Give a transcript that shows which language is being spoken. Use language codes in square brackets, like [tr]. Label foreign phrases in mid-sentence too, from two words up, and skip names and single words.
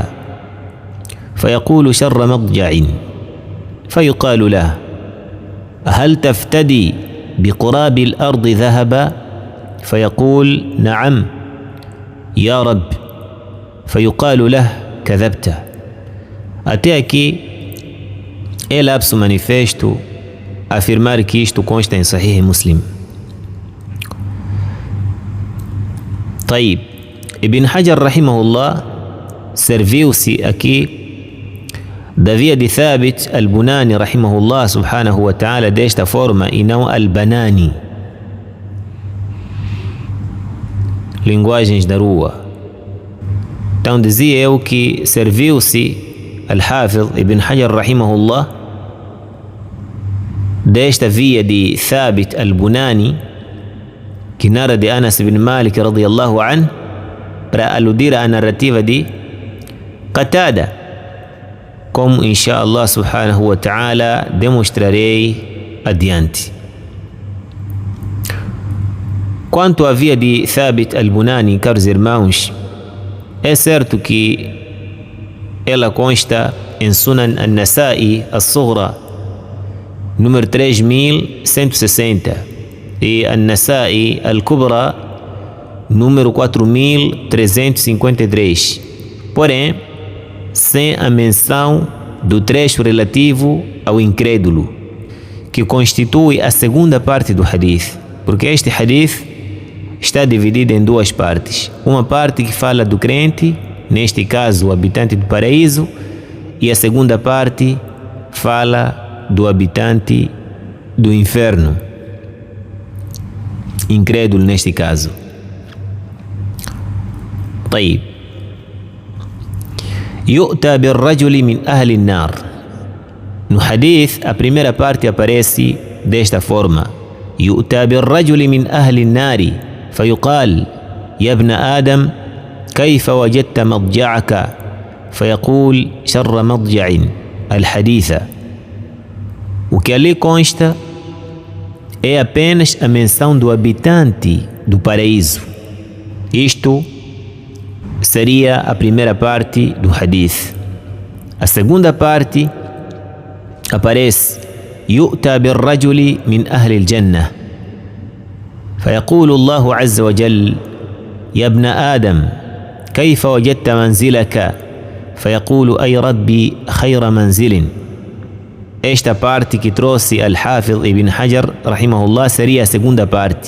[ar] فيقول: شر مضجع. فيقال له: هل تفتدي بقراب الأرض ذهبا؟ فيقول: نعم يا رب. فيقال له: كذبت. [pt] Até aqui é lapso manifesto afirmar que isto consta em Sahih Muslim. طيب, Ibn Hajar rahimahullah serviu-se aqui da via de Thabit al-Bunani [ar] رحمه الله سبحانه وتعالى [pt] desta forma e não al-Banani. Linguagens da rua. Então dizia eu que serviu-se al-Hafidh Ibn Hajar rahimahullah desta via de Thabit al-Bunani, que narra de Anas ibn Malik [ar] رضي الله عنه, [pt] para aludir à narrativa de Qatada. como [ar] إن شاء الله سبحانه وتعالى [pt] demonstrarei adiante. Quanto à via de Thabit al-Bunani, caros irmãos, é certo que ela consta em Sunan al-Nasa'i al-Sughra, número 3160, e al-Nasa'i al-Kubra, número 4353, porém sem a menção do trecho relativo ao incrédulo, que constitui a segunda parte do hadith, porque este hadith está dividido em duas partes. Uma parte que fala do crente, neste caso o habitante do paraíso, e a segunda parte fala do habitante do inferno, incrédulo neste caso. [ar] طيب يؤتى بالرجل من أهل النار. [pt] No hadith, a primeira parte aparece desta forma: [ar] يؤتى بالرجل من أهل النار فيقال يا ابن آدم كيف وجدت مضجعك فيقول شر مضجع الحديث. [pt] O que ali consta é apenas a menção do habitante do paraíso. Isto seria a primeira parte do hadith. A segunda parte aparece [ar] يؤتى بالرجل من أهل الجنة فيقول الله عز وجل يا ابن آدم كيف وجدت منزلك فيقول أي ربي خير منزل. [pt] Esta parte que trouxe Al-Hafidh Ibn Hajar rahimahullah seria a segunda parte.